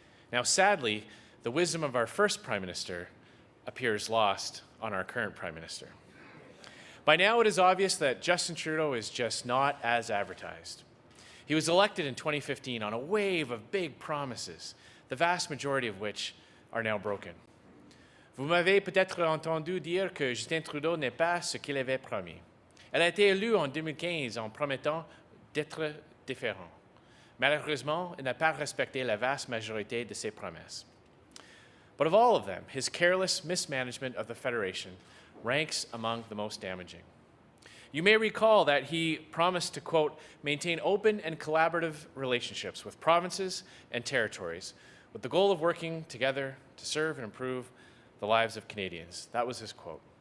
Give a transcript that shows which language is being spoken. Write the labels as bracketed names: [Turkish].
[English] Now, sadly, the wisdom of our first Prime Minister appears lost on our current Prime Minister. By now, it is obvious that Justin Trudeau is just not as advertised. He was elected in 2015 on a wave of big promises, the vast majority of which are now broken. [French] Vous m'avez peut-être entendu dire que Justin Trudeau n'est pas ce qu'il avait promis. Elle a été élue en 2015 en promettant d'être différent. Malheureusement, il n'a pas respecté la vaste majorité de ses promesses. [English] But of all of them, his careless mismanagement of the Federation ranks among the most damaging. You may recall that he promised to, quote, maintain open and collaborative relationships with provinces and territories with the goal of working together to serve and improve the lives of Canadians. That was his quote.